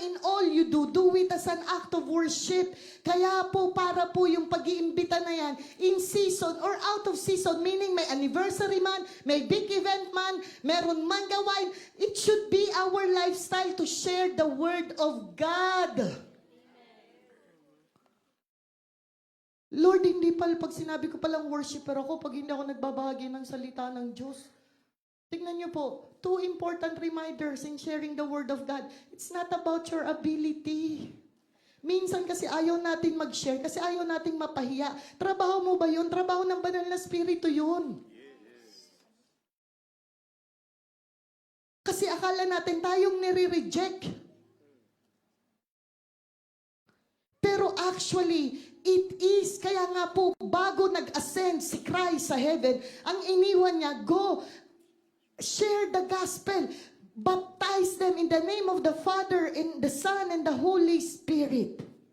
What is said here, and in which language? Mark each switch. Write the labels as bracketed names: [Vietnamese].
[English] in all you do, do it as an act of worship. [Filipino] Kaya po, para po yung pag-iimbita na yan, [English] in season or out of season, meaning [Filipino] may anniversary man, may big event man, meron man gawain, [English] it should be our lifestyle to share the Word of God. [Filipino] Lord, hindi pala pag sinabi ko palang worshiper ako, pag hindi ako nagbabahagi ng salita ng Diyos. Tingnan niyo po, [English] two important reminders in sharing the Word of God. It's not about your ability. [Filipino] Minsan kasi ayaw natin mag-share, kasi ayaw nating mapahiya. Trabaho mo ba yun? Trabaho ng banal na spirito yun. Kasi akala natin tayong nire-reject. [English] Pero actually, it is, [Filipino] kaya nga po, bago nag-ascend si Christ sa heaven, ang iniwan niya, [English] go, share the gospel, baptize them in the name of the Father, and the Son, and the Holy Spirit.